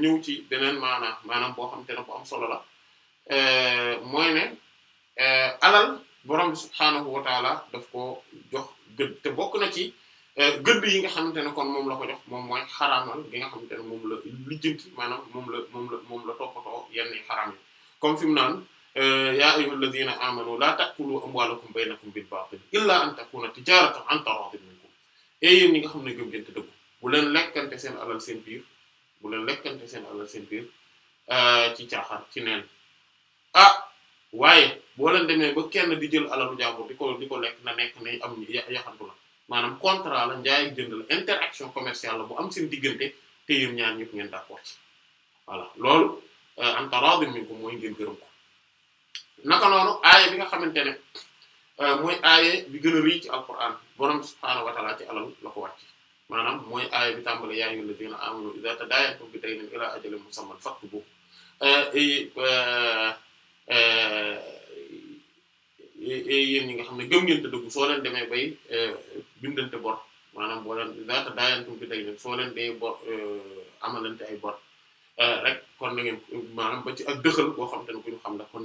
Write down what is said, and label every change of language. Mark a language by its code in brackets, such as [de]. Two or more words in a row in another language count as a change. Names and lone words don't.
[wo] ñëw ci beneen maanaam boo xamante ne bu am solo la mooy ne alal borom [ar] سبحانه وتعالى [wo] daf ko jox gëdd te bokk na ci gëdd yi nga xamante ne kon moom la ko jox moom mooy xaraamal gi nga xamante ne moom la lijjanti maanaam moom la toppatoo yenn xaraam yi comme fi mu naan [ar] يا أيها الذين آمنوا لا تأكلوا أموالكم بينكم بالباطل إلا أن تكون تجارة عن تراض منكم [wo] yéen ñi nga xam ne gëm ngeen te dëgg bu leen lekkante seen alal seen biir ci caaxaan ci neen waaye boo leen demee ba kenn di jël alalu jàmbur di ko lekk na nekk ne am yaxantu la maanaam contrat la njaay ak jënd la [fr] interaction commerciale [wo] la bu am seen diggante te yéen ñaar ñëpp ngeen d'accord ci voilà loolu [ar] عن تراض منكم [wo] mooy ngeen gërëm ko naka noonu aaye bi nga xamante ne mooy aaye bi gën a rëy ci alquran borom [ar] سبحانه وتعالى [wo] ci alal la ko wàcc maanaam mooy aaye bi tàmbale [ar] يا أيها الذين آمنوا إذا تداينتم بدين إلى أجل مسمى فاكتبوه [wo] yéen ñi nga xam ne gëm ngeen te dëggu soo leen demee bay bindante bor maanaam boo leen daata daayantum bi day leen soo leen dee bor amalante ay bor rek kon na ngeen maanaam ba ci ak dëxal boo xam te ne bu ñu xam la kon